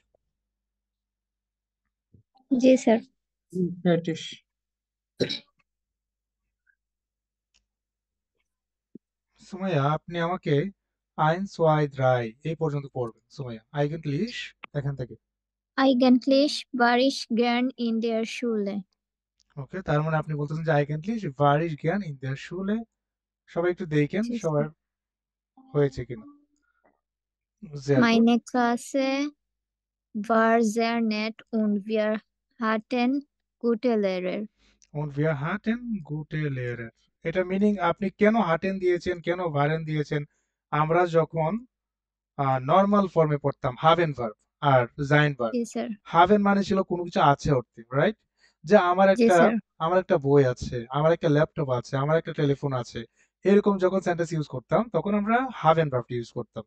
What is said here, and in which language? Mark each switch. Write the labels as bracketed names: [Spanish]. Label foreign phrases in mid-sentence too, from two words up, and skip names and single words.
[Bangla] জি স্যার। [German] fertig. [Bangla] সুমাইয়া আপনি আমাকে [German] eins zwei drei [Bangla] এই পর্যন্ত পড়বেন। সুমাইয়া আইগেন্টলিশ এখান থেকে। [German] Eigentlich war ich gern in der Schule. [Bangla] ওকে, তার মানে আপনি বলতেছেন যে [German] eigentlich war ich gern in der Schule. [Bangla] সবাই একটু দেখেন জি সবার স্যার। হয়েছে কিনা। [German] sehr gut. Meine Klasse war sehr nett und wir hatten gute Lehrer. Und wir hatten gute Lehrer, [Bangla] এটা মিনিং আপনি কেন হাটেন দিয়েছেন, কেন ভারেন দিয়েছেন? আমরা যখন নর্মাল ফর্মে পড়তাম হাভেন ভার্ব আর জাইন ভার্ব, জি স্যার। হাভেন মানে ছিল কোনো কিছু আছে অর্থে, রাইট? যে জি স্যার। আমার একটা বই আছে, আমার একটা ল্যাপটপ আছে, আমার একটা টেলিফোন আছে, এরকম যখন সেন্টেন্স ইউজ করতাম তখন আমরা হাভেন ভার্বটি ইউজ করতাম।